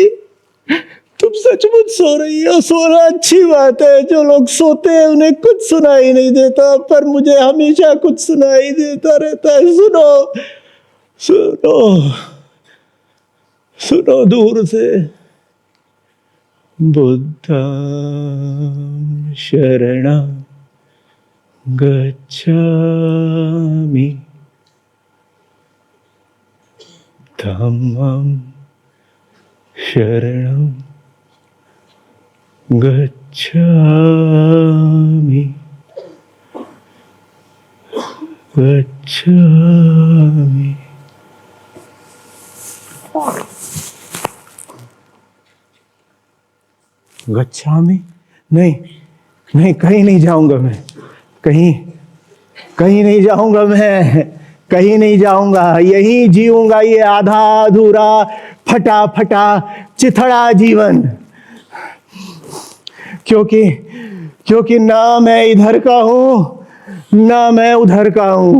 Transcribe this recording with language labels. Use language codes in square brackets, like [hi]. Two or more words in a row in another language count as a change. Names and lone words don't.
[hi] तुम सचमुच सो रही हो? सोना अच्छी बात है। जो लोग सोते हैं उन्हें कुछ सुनाई नहीं देता, पर मुझे हमेशा कुछ सुनाई देता रहता है। सुनो सुनो सुनो दूर से। [pi] बुद्धं शरणं गच्छामि, धम्मं शरणं गच्छामि, गच्छामि। [hi] गच्छामि? नहीं नहीं, कहीं नहीं जाऊंगा मैं। कहीं कहीं नहीं जाऊंगा मैं। कहीं नहीं जाऊंगा। यहीं जीऊंगा ये आधा अधूरा फटा फटा चिथड़ा जीवन। क्योंकि क्योंकि ना मैं इधर का हूं ना मैं उधर का हूं।